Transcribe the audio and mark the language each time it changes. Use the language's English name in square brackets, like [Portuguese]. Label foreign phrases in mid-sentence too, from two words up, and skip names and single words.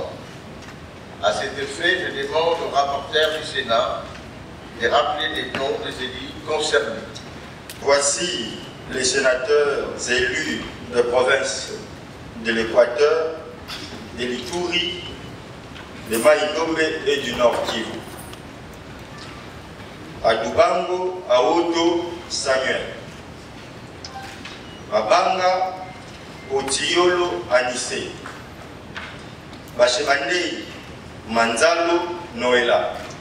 [French] À cet effet, je demande au rapporteur du Sénat de rappeler les noms des élus concernés. Voici les sénateurs élus de province de l'Équateur, de l'Ituri, de Maïdomé et du Nord Kivu. Adubango Aoto Samuel. Babanga Otiolo Anissé. Bachemandei Manzalo Noëlla.